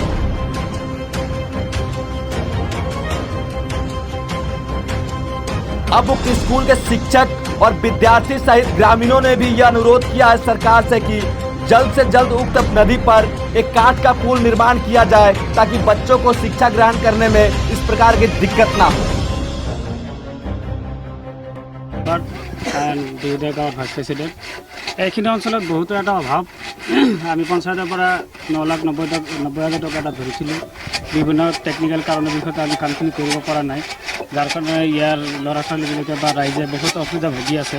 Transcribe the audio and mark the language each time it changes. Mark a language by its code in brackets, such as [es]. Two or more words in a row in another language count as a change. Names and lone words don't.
[hi] अब उक्त स्कूल के शिक्षक और विद्यार्थी सहित ग्रामीणों ने भी यह अनुरोध किया है सरकार से कि जल्द से जल्द उक्त नदी पर एक काठ का पुल निर्माण किया जाए, ताकि बच्चों को शिक्षा ग्रहण करने में इस प्रकार की दिक्कत ना हो। [as] দুয়োটা গাঁৱৰ [en] vice president. [as] এইখিনি অঞ্চলত বহুতো এটা অভাৱ। আমি পঞ্চায়তৰ পৰা 9,90,000 টকা এটা ধৰিছিলোঁ। বিভিন্ন টেকনিকেল কাৰণৰ বিষয়তে আমি কামখিনি কৰিব পৰা নাই, যাৰ কাৰণে ইয়াৰ ল'ৰা ছোৱালীবিলাকে বা ৰাইজে বহুত অসুবিধা ভুগি আছে।